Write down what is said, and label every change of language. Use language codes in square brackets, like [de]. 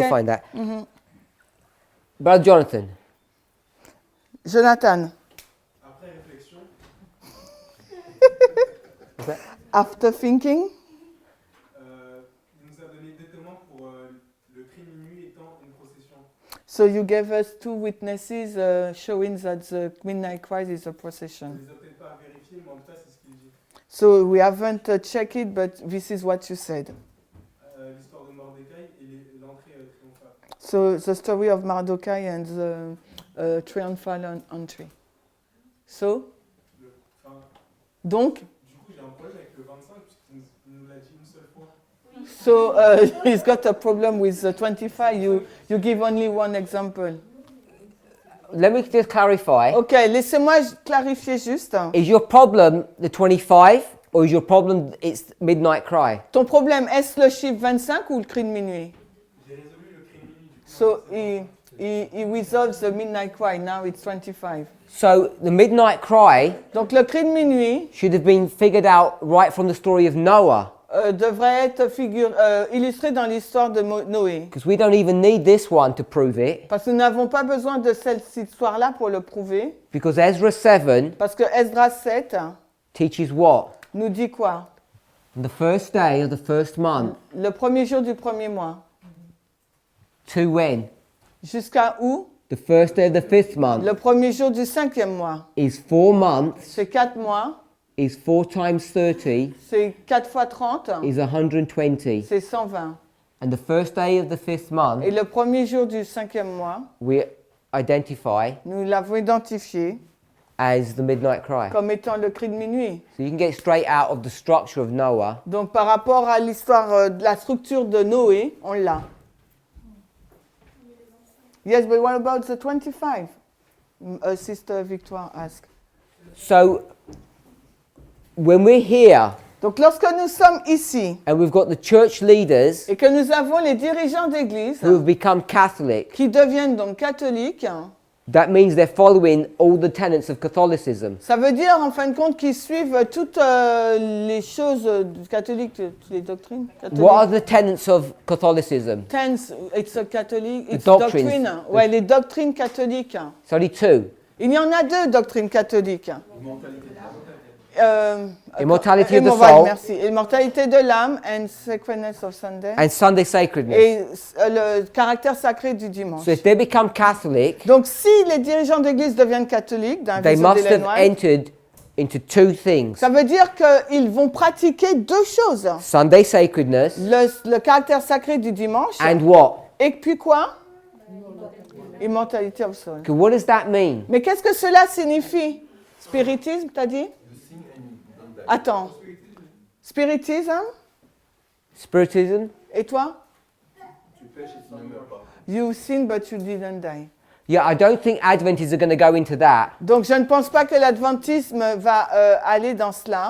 [en] He'll find that. Brother Jonathan. Jonathan, [fr] Après réflexion, [en] after thinking, [fr] il nous a donné 2 témoins pour le cri de minuit étant une procession. [en] so you gave us 2 witnesses showing that the midnight cry is a [fr] On [en] procession. [fr] ne les a peut-être pas vérifiés, mais en tout cas, c'est ce qu'il dit. [en] So we haven't checked it, but this is what you said. [fr] L'histoire de Mordecai et l'entrée triomphale. [en] So the story of Mardochai and the triumphal entry. So, [fr] Enfin, donc, du coup, j'ai un problème avec le 25, puisqu'il nous l'a dit une seule fois. [en] so he's got a problem with the 25. You give only one example. Let me just clarify. [fr] Ok, laissez-moi clarifier juste. [en] Is your problem the 25 or is your problem it's midnight cry? [fr] Ton problème, est-ce le chiffre 25 ou le cri de minuit? J'ai résolu le cri de minuit. Du coup, [en] So he resolves the midnight cry. Now it's 25. So the midnight cry [fr] Donc le cri de minuit [en] should have been figured out right from the story of Noah, [fr] devrait être illustré dans l'histoire de Noé. [en] because we don't even need this one to prove it, [fr] Parce que nous n'avons pas besoin de cette histoire-là pour le prouver. [en] because Ezra 7 [fr] Parce que Esdras 7 [en] teaches what? [fr] nous dit quoi? [en] On the first day of the first month, [fr] Le premier jour du premier mois. [en] to when? [fr] Jusqu'à où? [en] The first day of the 5th month [fr] Le premier jour du 5e mois. [en] is 4 months, [fr] C'est 4 mois. [en] is 4 times 30, [fr] C'est 4 fois 30. [en] is 120. [fr] C'est 120. [en] And the first day of the 5th month, [fr] Et le premier jour du 5e mois, [en] we identify [fr] nous l'avons identifié [en] as the midnight cry. [fr] comme étant le cri de minuit. [en] So you can get straight out of the structure of Noah. [fr] Donc par rapport à l'histoire de la structure de Noé, on l'a. [en] Yes, but what about the 25? Sister Victoire asked. So when we're here [fr] Donc lorsque nous sommes ici [en] and we've got the church leaders [fr] et que nous avons les dirigeants d'église [en] who have become Catholic, [fr] qui deviennent donc catholiques, [en] that means they're following all the tenets of Catholicism. [fr] ça veut dire en fin de compte qu'ils suivent toutes les choses du catholique, toutes les doctrines catholiques. [en] What are the tenets of Catholicism? Tenets, it's a Catholic, it's doctrines. [fr] doctrine. Ouais, les doctrines catholiques. [en] It's only 2. [fr] Il y en a 2 doctrines catholiques. [en] Immortality of the [fr] Voilà, [en] soul [fr] merci. Immortalité de l'âme [en] and sacredness of Sunday. and Sunday sacredness. [fr] Et le caractère sacré du dimanche. [en] So if they become Catholic, [fr] Donc si les dirigeants d'église deviennent catholiques, dans la [en] they [fr] vision [en] must [fr] d'Ellen [en] have [fr] White, [en] entered into 2 things. [fr] ça veut dire qu'ils vont pratiquer 2 choses. [en] Sunday sacredness [fr] Le caractère sacré du dimanche. [en] and what? [fr] Et puis quoi? [en] Immortality of soul. Okay, what does that mean? [fr] Mais qu'est-ce que cela signifie? Spiritisme, t'as dit? Attends. Spiritisme? [en] Spiritism? [fr] Et toi? [en] You sin but you didn't die. Yeah, I don't think Adventists are going to go into that. [fr] Donc je ne pense pas que l'adventisme va aller dans cela.